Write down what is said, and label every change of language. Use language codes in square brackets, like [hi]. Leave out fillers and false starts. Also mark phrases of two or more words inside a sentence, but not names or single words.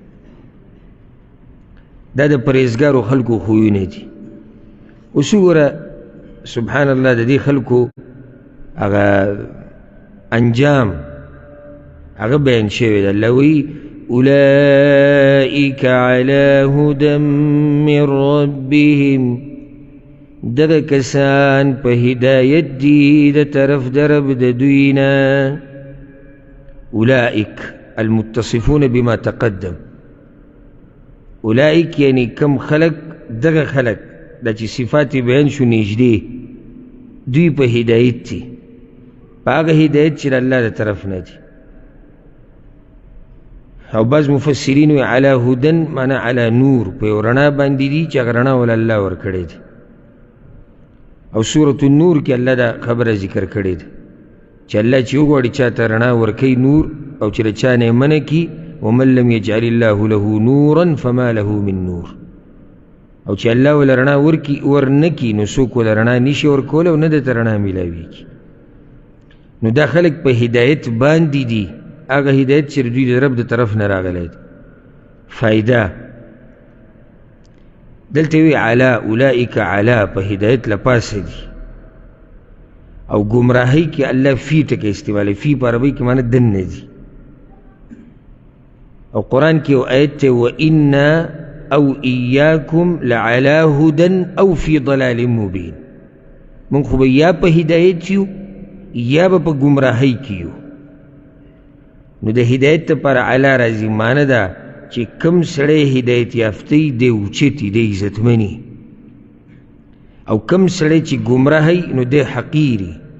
[ps] دا د پرهیزګارو خلکو خویونه دي. اوس وګوره سبحان الله د دې خلکو هغه انجام هغه بیان شوی دی. الله وایي [ar] اولئک علی هدى من ربهم، [ps] دغه کسان په هدایت دي د طرف د رب د دوی نه. [ar] اولئک المتصفون بما تقدم، [ps] اولئک یعنی کم خلق، دغه خلق دا چې صفات بیان شو نږدې، دوی په هدایت دي، په هغه هدایت چې د الله د طرف نه دي. او بعض مفسرین وی [ar] علی هدن [ps] معنا [ar] علی نور، [ps] په یو رڼا باندې دي چې هغه رڼا ول الله ورکړې دي. او سورة النور کې الله دا خبره ذکر کړې ده چې الله چې وغواړي چاته رڼا ورکوي نور، او چې له چا نه یې منع کي [ar] ومن لم یجعل الله له نورا فما له من نور، [ps] او چې الله ول رڼا ورنه کي نو څوک ول رڼا نشي ورکولی او نه درته رڼا میلاویږي. نو دا خلک په هدایت باندې دي، هغه هدایت چې دوی د رب د طرف نه راغلی دی. فائدہ دلته وی علا اولئک علا په هدایت لپاسه دي او گمراهی کې الله فی ټکه استعمالوي فی په عربی کې معنی دننه دي او قرآن کې یو آیت ته [ar] وإنا او ایاکم لعلا هدى او فی ضلال مبین [ps] من خو به یا په هدایت یو یا به په گمراهی کې یو نو د هدایت لپاره علا راځي معنی ده چې کم سړی هدایت یافتی دی اوچتي دی عزتمني او کم سړی چې گمراهی نو دی حقیری